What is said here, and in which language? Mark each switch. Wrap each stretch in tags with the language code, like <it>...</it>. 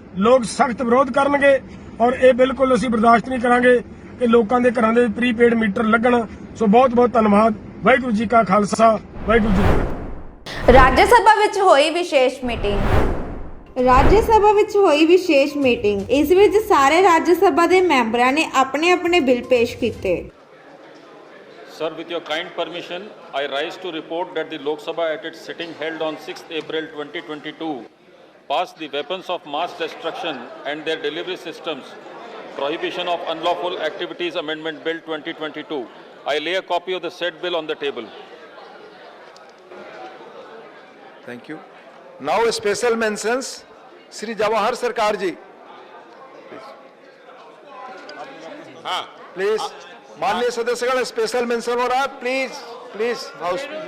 <pa>ਲੋਕ ਸਖਤ ਵਿਰੋਧ ਕਰਨਗੇ ਔਰ ਇਹ ਬਿਲਕੁਲ ਅਸੀਂ ਬਰਦਾਸ਼ਤ ਨਹੀਂ ਕਰਾਂਗੇ ਕਿ ਲੋਕਾਂ ਦੇ ਘਰਾਂ ਦੇ ਪ੍ਰੀਪੇਡ ਮੀਟਰ ਲੱਗਣ। ਸੋ ਬਹੁਤ ਬਹੁਤ ਧੰਨਵਾਦ। ਵਾਹਿਗੁਰੂ ਜੀ ਕਾ ਖਾਲਸਾ, ਵਾਹਿਗੁਰੂ ਜੀ ਕੀ ਫਤਿਹ। ਰਾਜ ਸਭਾ ਵਿੱਚ ਹੋਈ ਵਿਸ਼ੇਸ਼ ਮੀਟਿੰਗ। ਰਾਜ ਸਭਾ ਵਿੱਚ ਹੋਈ ਵਿਸ਼ੇਸ਼ ਮੀਟਿੰਗ। ਇਸ ਵਿੱਚ ਸਾਰੇ ਰਾਜ ਸਭਾ ਦੇ ਮੈਂਬਰਾਂ ਨੇ ਆਪਣੇ ਬਿੱਲ ਪੇਸ਼ ਕੀਤੇ।</pa> <en>Sir, with your kind permission, I rise to report that the Lok Sabha at its sitting held on 6th April 2022 passed the Weapons of Mass Destruction and Their Delivery Systems Prohibition of Unlawful Activities Amendment Bill 2022. I lay a copy of the said bill on the table. Thank you. Now special mentions</en> <hi>Shri Jawahar सरकार जी, please माननीय सदस्यगण special mention हो रहा है, please please house</hi>